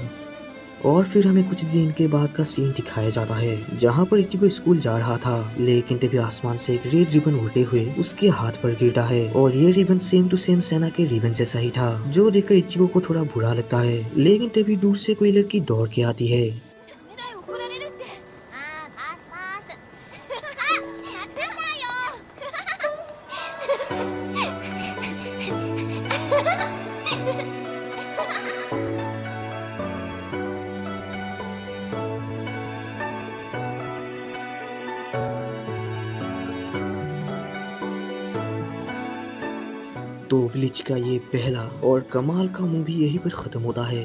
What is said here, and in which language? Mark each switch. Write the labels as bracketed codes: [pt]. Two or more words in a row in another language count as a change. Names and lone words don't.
[hi] और फिर हमें कुछ दिन के बाद का सीन दिखाया जाता है जहाँ पर इचिगो स्कूल जा रहा था, लेकिन तभी आसमान से एक [en] red ribbon [hi] उड़ते हुए उसके हाथ पर गिरता है और ये रिबन [en] same to same [hi] सेना के रिबन जैसा ही था, जो देखकर इचिगो को थोड़ा बुरा लगता है। लेकिन तभी दूर से कोई लड़की दौड़ के आती है। [ja] ダメだよ怒られるってあーパスパスやっちゃったよ [hi] तो ब्लीच का ये पहला और कमाल का मूवी यहीं पर खत्म होता है।